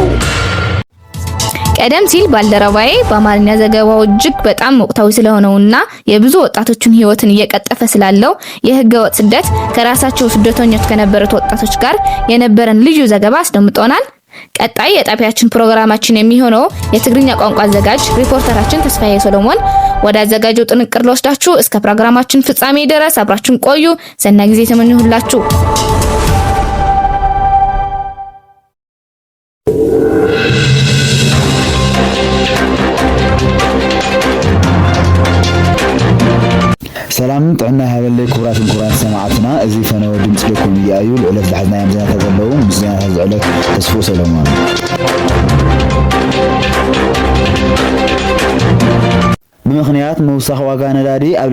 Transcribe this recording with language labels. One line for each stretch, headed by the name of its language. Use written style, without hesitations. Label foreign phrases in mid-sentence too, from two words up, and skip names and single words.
Amharic: ቀደም ሲል ባልደረባዬ በአማርኛ ዘገባው እጅግ በጣም ወቅታዊ ስለሆነውና የብዙ ወጣቶችን ህይወትን እየቀጠፈ ስላለው የህገወጥ ስደት ከራሳቸው ስደተኞች ከነበሩት ወጣቶች ጋር የነበረን ልዩ ዘገባ አስደምጦናል። ቀጣይ የጣቢያችን ፕሮግራማችን የሚሆነው የትግርኛ ቋንቋ አዘጋጅ ሪፖርተራችን ተስፋዬ ሶሎሞን ወደ አዘጋጀው ጥንቅር ልወስዳችሁ እስከ ፕሮግራማችን ፍጻሜ ድረስ አብራችሁን ቆዩ። ሰናይ ጊዜ ተመኘሁላችሁ።
Tigrinya: ሰላም ጥዕና ሃበለይ ክቡራትን ሰማዕትና እዚ ፈነወ ድምጽ ለኩም ይአዩ ለዕለት ዝሓዝናዮም ዜናታት ዘለዉ ምስ ዜናታት ዝዕለት ተስፎ ሰሎሞን። ብምክንያት ምውሳኽ ዋጋ ነዳዲ ኣብ